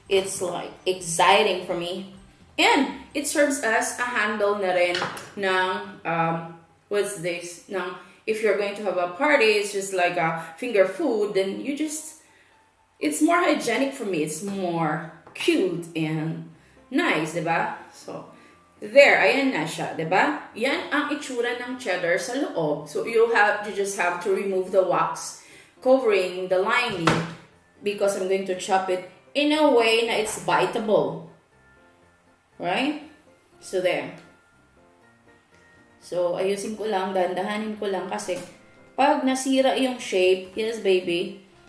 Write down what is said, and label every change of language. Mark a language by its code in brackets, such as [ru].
[en] It's like exciting for me. And it serves as a handle [tl] na rin ng, [en] what's this? If you're going to have a party, it's just like a finger food, then it's more hygienic for me. It's more cute and nice, diba? So, there, [tl] ayan na siya, diba? Yan ang itsura ng cheddar sa loob. [en] So, you just have to remove the wax covering the lining because I'm going to chop it in a way na it's biteable. Right? So, there. [tl] So, ayusin ko lang, dahan-dahanin ko lang kasi pag nasira yung shape, [en] yes, baby.